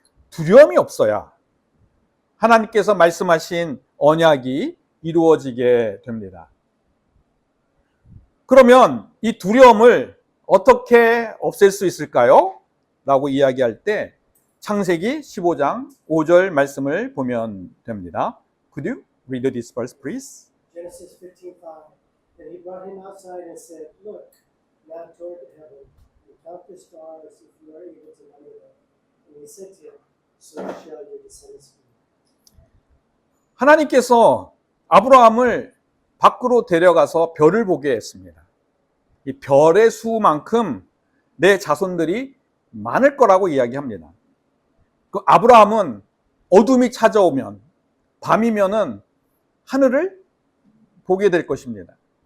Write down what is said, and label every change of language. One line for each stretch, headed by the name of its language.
Korean: 두려움이 없어야 하나님께서 말씀하신 언약이 이루어지게 됩니다. 그러면 이 두려움을 어떻게 없앨 수 있을까요? 라고 이야기할 때 창세기 15장 5절 말씀을 보면 됩니다.
English: Could you read this verse, please? Genesis 15:5. Then he brought him outside and said, Look now toward heaven, and count the stars if you are able to number them. And he said to him, So shall your descendants be.
Korean: 하나님께서 아브라함을 밖으로 데려가서 별을 보게 했습니다. 이 별의 수만큼 내 자손들이 많을 거라고 이야기합니다. 그 아브라함은 어둠이 찾아오면, 밤이면은 하늘을 보게 될 것입니다.